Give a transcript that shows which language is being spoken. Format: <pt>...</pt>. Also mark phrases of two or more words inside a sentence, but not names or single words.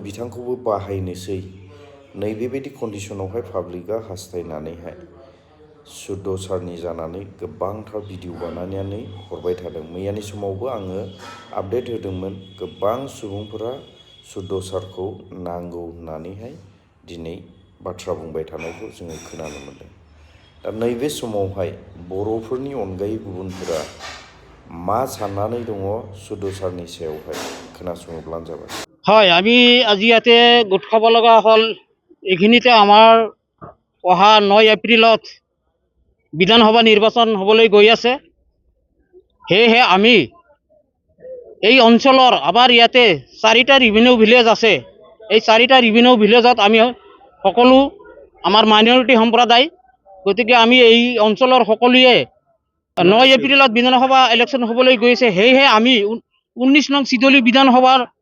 <brx>बिथांखौबो बाहायनोसै नैबेबायदि कन्डिशनावहाय पाब्लिकआ हास्थायनानैहाय सुद्ध सारनि जानानै गोबांथार भिडिअ बानायनानै हरबाय थादों मैयानि समावबो आङो आपडेट होदोंमोन गोबां सुबुंफोरा सुद्ध सारखौ नांगौ होननानैहाय दिनै बाथ्रा बुंबाय थानायखौ जोङो खोनानो मोन्दों दा नैबे समावहाय बर'फोरनि अनगायै गुबुनफोरा मा साननानै दङ सुद्ध सारनि सायावहाय खोनासङोब्लानो जाबाय</brx> <as>হয় আমি আজি ইয়াতে গোট খাব লগা হ'ল এইখিনিতে আমাৰ অহা 9 এপ্ৰিলত বিধানসভা নিৰ্বাচন হ'বলৈ গৈ আছে সেয়েহে আমি এই অঞ্চলৰ আমাৰ ইয়াতে 4টা</as> <en>revenue village</en> <as>আছে এই 4টা</as> <en>revenue villageত</en> <as>আমি সকলো আমাৰ মাইনৰিটি সম্প্ৰদায় গতিকে আমি এই অঞ্চলৰ সকলোৱে 9 এপ্ৰিলত বিধানসভা ইলেকশ্যন হ'বলৈ গৈছে সেয়েহে আমি 19 নং চিডলি বিধানসভাৰ</as>